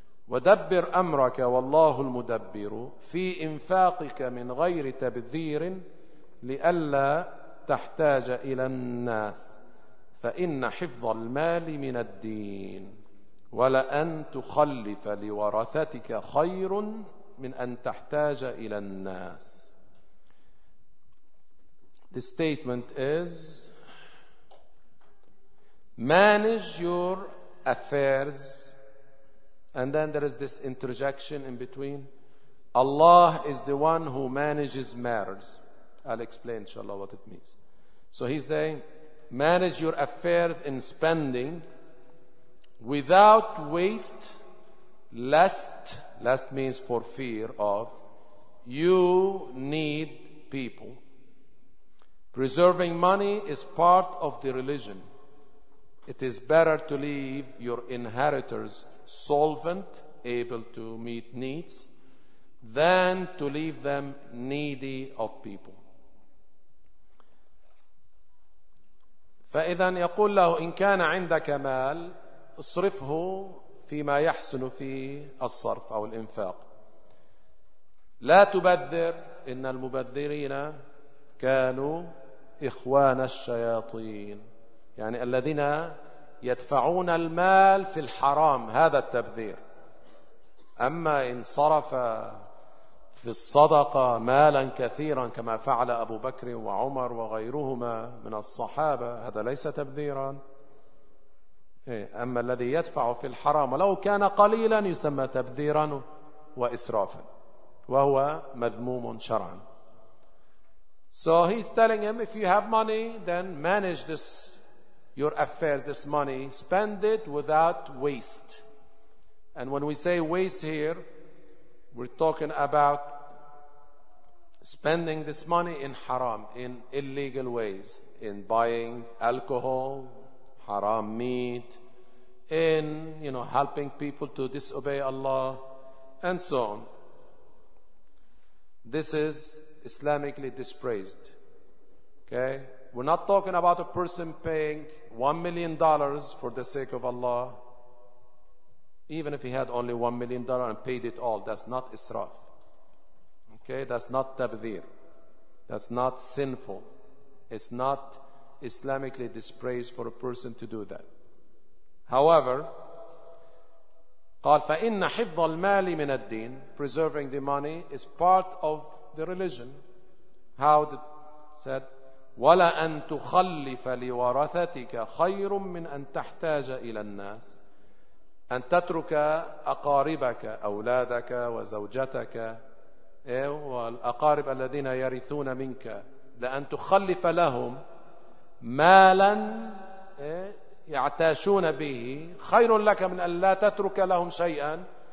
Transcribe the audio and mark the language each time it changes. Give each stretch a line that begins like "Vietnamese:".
Arabic: Wadabbir amraka, wallahu al-mudabbiru, fi infaqika min ghayri tabdhirin, li'alla تحتاج إلى الناس فإن حفظ المال من الدين ولأن تخلف لورثتك خير من أن تحتاج إلى الناس.
English: The statement is, manage your affairs. And then there is this interjection in between, Allah is the one who manages matters. I'll explain inshallah what it means. So he's saying, manage your affairs in spending without waste, lest means for fear of, you need people. Preserving money is part of the religion. It is better to leave your inheritors solvent, able to meet needs, than to leave them needy of people.
Arabic: فإذا يقول له إن كان عندك مال اصرفه فيما يحسن فيه الصرف أو الإنفاق. لا تبذر, إن المبذرين كانوا إخوان الشياطين, يعني الذين يدفعون المال في الحرام, هذا التبذير. أما إن صرف في الصدقة مالا كثيرا كما فعل أبو بكر وعمر وغيرهما من الصحابة, هذا ليس تبذيرا. أما الذي يدفع في الحرام ولو كان قليلا يسمى تبذيرا وإسرافا, وهو مذموم شرعا.
English: So he's telling him, if you have money, then manage this, your affairs, this money, spend it without waste. And when we say waste here, we're talking about spending this money in haram, in illegal ways, in buying alcohol, haram meat, in, you know, helping people to disobey Allah, and so on. This is Islamically dispraised. Okay? We're not talking about a person paying $1 million for the sake of Allah. Even if he had only $1 million and paid it all, that's not israf. Okay, that's not tabdhir. That's not sinful. It's not Islamically dispraised for a person to do that. However,
Arabic: قال فإن حفظ المال من الدين,
English: preserving the money is part of the religion. How it said,
Arabic: ولا أن تخلف لورثتك خير من أن تحتاج إلى الناس. أن تترك أقاربك, أولادك وزوجتك, والأقارب الذين يرثون منك, لأن تخلف لهم مالا يعتاشون به خير لك من أن لا تترك لهم شيئا.